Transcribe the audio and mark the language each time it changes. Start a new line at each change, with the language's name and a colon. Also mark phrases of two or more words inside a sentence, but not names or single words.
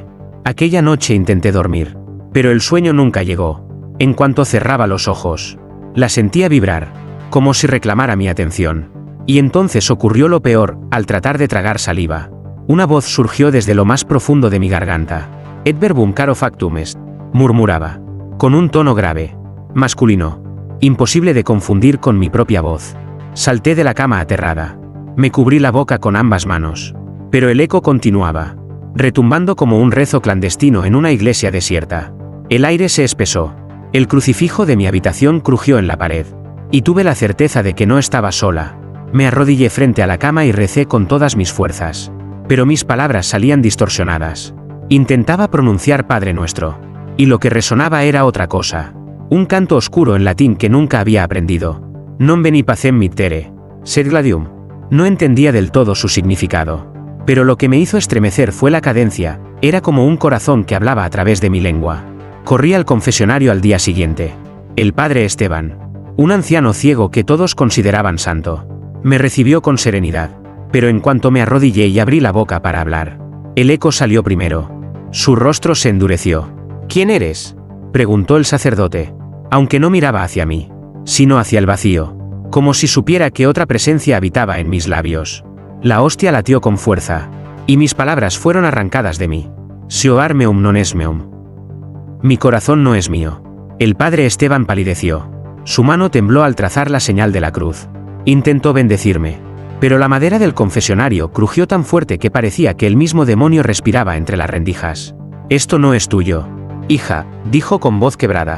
Spanish: Aquella noche intenté dormir, pero el sueño nunca llegó. En cuanto cerraba los ojos, la sentía vibrar, como si reclamara mi atención. Y entonces ocurrió lo peor, al tratar de tragar saliva. Una voz surgió desde lo más profundo de mi garganta.
Latin: Et verbum caro factum est, murmuraba,
Spanish: con un tono grave, masculino, imposible de confundir con mi propia voz. Salté de la cama aterrada. Me cubrí la boca con ambas manos. Pero el eco continuaba, retumbando como un rezo clandestino en una iglesia desierta. El aire se espesó. El crucifijo de mi habitación crujió en la pared. Y tuve la certeza de que no estaba sola. Me arrodillé frente a la cama y recé con todas mis fuerzas. Pero mis palabras salían distorsionadas. Intentaba pronunciar Padre Nuestro. Y lo que resonaba era otra cosa. Un canto oscuro en latín que nunca había aprendido.
Latin: Non veni pacem mittere, sed gladium.
Spanish: No entendía del todo su significado. Pero lo que me hizo estremecer fue la cadencia, era como un corazón que hablaba a través de mi lengua. Corrí al confesionario al día siguiente. El padre Esteban, un anciano ciego que todos consideraban santo, me recibió con serenidad. Pero en cuanto me arrodillé y abrí la boca para hablar, el eco salió primero. Su rostro se endureció. ¿Quién eres?, preguntó el sacerdote, aunque no miraba hacia mí, sino hacia el vacío, como si supiera que otra presencia habitaba en mis labios. La hostia latió con fuerza, y mis palabras fueron arrancadas de mí.
Latin: Sioar meum non es meum.
Spanish: Mi corazón no es mío. El padre Esteban palideció. Su mano tembló al trazar la señal de la cruz. Intentó bendecirme, pero la madera del confesionario crujió tan fuerte que parecía que el mismo demonio respiraba entre las rendijas. Esto no es tuyo, hija, dijo con voz quebrada.